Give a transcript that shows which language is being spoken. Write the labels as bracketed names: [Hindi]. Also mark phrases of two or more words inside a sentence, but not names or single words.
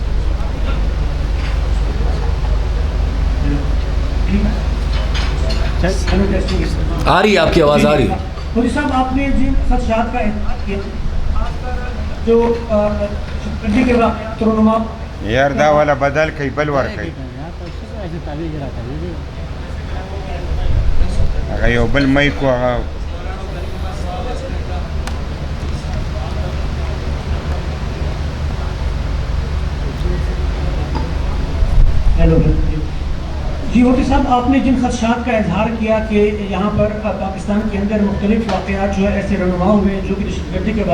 [Urdu] آ رہی ہے آپ کی آواز آ رہی ہے. مودی صاحب آپ نے جن خدشات کا اظہار کیا جو گڈی کے واقعات رونما [Pashto] یار دا والا بدل کئی بل ور کئی هغه یو بل مایک هغه [Urdu] جی ہوٹی صاحب, آپ نے جن خدشات کا اظہار کیا کہ یہاں پر پاکستان کے اندر مختلف واقعات جو ہے ایسے رونما ہوئے جو کہ دہشت گردی کے